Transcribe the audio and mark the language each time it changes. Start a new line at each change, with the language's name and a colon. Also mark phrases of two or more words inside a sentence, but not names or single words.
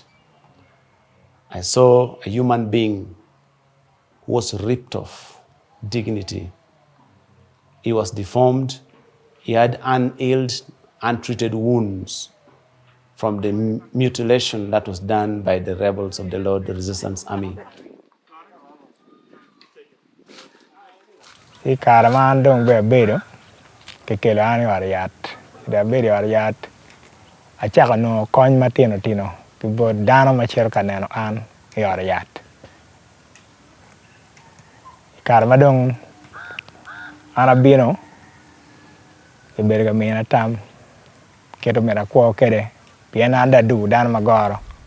English: I saw a human being who was ripped of dignity. He was deformed. He had unhealed, untreated wounds from the mutilation that was done by the rebels of the Lord Resistance Army.
Acoli: I karaman dong bedo kekelo ani wariat. Da bedo wariat. Achaka no kony matino tino pibo dano machielo kaneno an yore yat. Kar madong anabino iberga mina tam keto mera kwa kede piena anda du dano magoro.